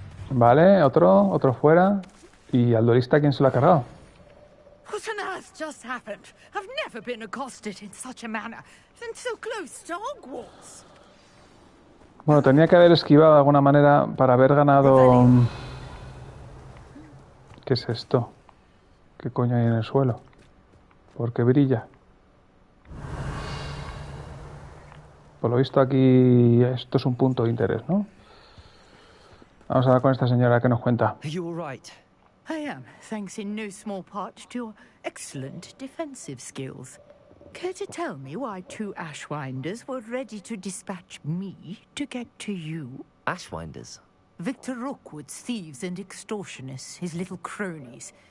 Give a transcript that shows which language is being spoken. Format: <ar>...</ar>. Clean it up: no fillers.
<es>Vale, otro fuera. ¿Y al duelista quién se lo ha cargado?</es> <en>What on earth just happened? I've never been accosted in such a manner, and so close to Hogwarts.</en> <es>Bueno, tenía que haber esquivado de alguna manera para haber ganado... ¿Qué es esto? ¿Qué coño hay en el suelo? ¿Por qué brilla? Por lo visto aquí esto es un punto de interés, ¿no? Vamos a hablar con esta señora que nos cuenta.</es> <en>Are you all right? I am, thanks in no small part to your excellent defensive skills. Care to tell me why two Ashwinders were ready to dispatch me to get to you? Ashwinders? Victor Rookwood's thieves and extortionists, his little cronies.</en>